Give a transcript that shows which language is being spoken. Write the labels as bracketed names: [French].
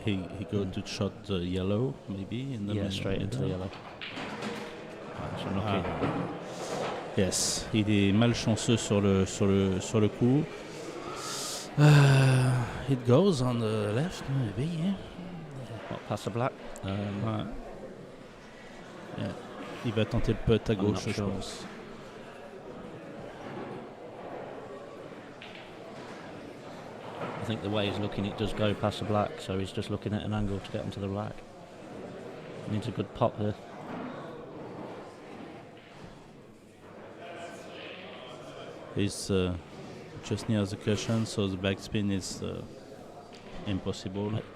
[English] He going to shot the yellow, maybe? In the straight into the yellow. So unlucky. [French] Yes, il est malchanceux sur le coup. [English] It goes on the left, maybe, yeah. What, past the black? Ouais. Yeah. [French] Il va tenter le putt à gauche, je pense. [English] I think the way he's looking, it does go past the black, so he's just looking at an angle to get onto the black. Needs a good pop here. He's just near the cushion, so the backspin is impossible.